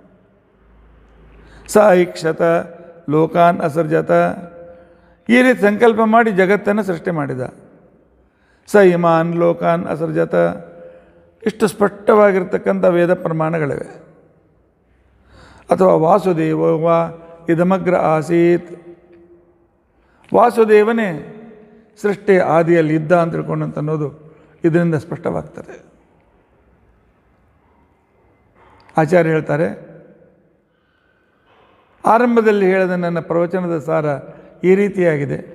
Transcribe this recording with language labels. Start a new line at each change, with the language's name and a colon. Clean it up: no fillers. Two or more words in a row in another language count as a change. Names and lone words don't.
Sanskrit: ಸ ಐಕ್ಷತ ಲೋಕಾನ್ ಅಸರ್ಜತ,
Kannada: ಈ ರೀತಿ ಸಂಕಲ್ಪ ಮಾಡಿ ಜಗತ್ತನ್ನು ಸೃಷ್ಟಿ ಮಾಡಿದ.
Sanskrit: ಸ ಇಮಾನ್ ಲೋಕಾನ್ ಅಸರ್ಜತ,
Kannada: ಇಷ್ಟು ಸ್ಪಷ್ಟವಾಗಿರ್ತಕ್ಕಂಥ ವೇದ ಪ್ರಮಾಣಗಳಿವೆ.
Sanskrit: ಅಥವಾ ವಾಸುದೇವ ಇದಮಗ್ರ ಆಸೀತ್,
Kannada: ವಾಸುದೇವನೇ ಸೃಷ್ಟಿ ಆದಿಯಲ್ಲಿ ಇದ್ದ ಅಂತ ತಿಳ್ಕೊಂಡಂತ ಅನ್ನೋದು ಇದರಿಂದ ಸ್ಪಷ್ಟವಾಗ್ತದೆ. ಆಚಾರ್ಯ ಹೇಳ್ತಾರೆ, ಆರಂಭದಲ್ಲಿ ಹೇಳಿದ ನನ್ನ ಪ್ರವಚನದ ಸಾರ ಈ ರೀತಿಯಾಗಿದೆ.